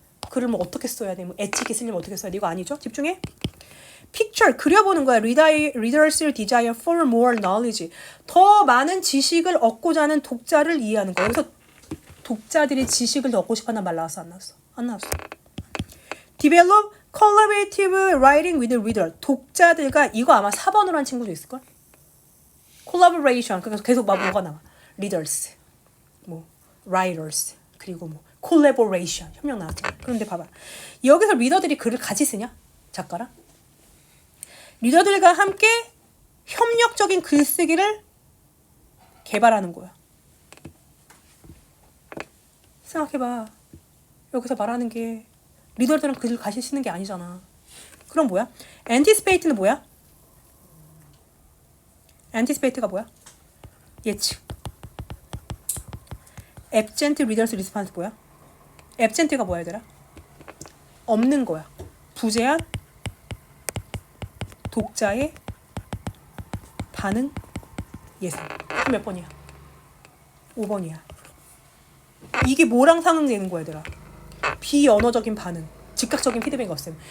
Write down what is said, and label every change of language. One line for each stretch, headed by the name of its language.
Korean: 글을 뭐 어떻게 써야 돼? 뭐 엣지게 쓰려면 어떻게 써야 돼? 이거 아니죠? 집중해. picture 그려보는 거야.
English: readers desire for more knowledge.
Korean: 더 많은 지식을 얻고자 하는 독자를 이해하는 거야. 여기서 독자들이 지식을 더 얻고 싶어하는 말 나왔어? 안 나왔어? 안 나왔어.
English: Develop collaborative writing with reader.
Korean: 독자들과 이거 아마 4번으로 한 친구도 있을걸? Collaboration. 그래서 계속 막 뭐가 나와? Readers, 뭐 writers, 그리고 뭐 collaboration. 협력 나왔잖아. 그런데 봐봐. 여기서 리더들이 글을 같이 쓰냐? 작가랑? 리더들과 함께 협력적인 글쓰기를 개발하는 거야. 생각해봐. 여기서 말하는 게 리더들은 글을 같이 쓰는 게 아니잖아. 그럼 뭐야? anticipate는 뭐야? anticipate가 뭐야? 예측.
English: absent readers response
Korean: 뭐야? absent가 뭐야 얘들아? 없는 거야. 부재한 독자의 반응 예상. 그럼 몇 번이야? 5번이야. 이게 뭐랑 상응되는 거야 얘들아? 비언어적인 반응, 즉각적인 피드백이 없음.